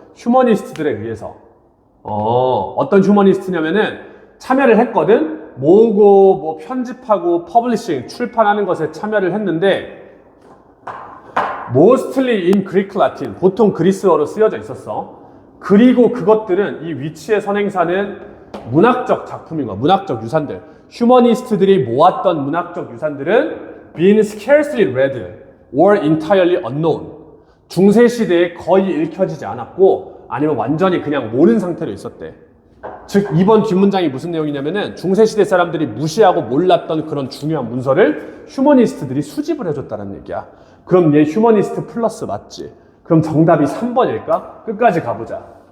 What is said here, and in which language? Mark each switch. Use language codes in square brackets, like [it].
[ko] 휴머니스트들에 의해서. 어떤 휴머니스트냐면은 참여를 했거든. 모으고 편집하고 퍼블리싱 출판하는 것에 참여를 했는데 [en] mostly in Greek Latin. [ko] 보통 그리스어로 쓰여져 있었어. 그리고 그것들은 이 위치의 선행사는 문학적 작품인 거야. 문학적 유산들. 휴머니스트들이 모았던 문학적 유산들은 [en] being scarcely read or entirely unknown. [ko] 중세 시대에 거의 읽혀지지 않았고 아니면 완전히 그냥 모르는 상태로 있었대. 즉 2번 뒷문장이 무슨 내용이냐면은 중세시대 사람들이 무시하고 몰랐던 그런 중요한 문서를 휴머니스트들이 수집을 해줬다는 얘기야. 그럼 얘 휴머니스트 플러스 맞지? 그럼 정답이 3번일까? 끝까지 가보자.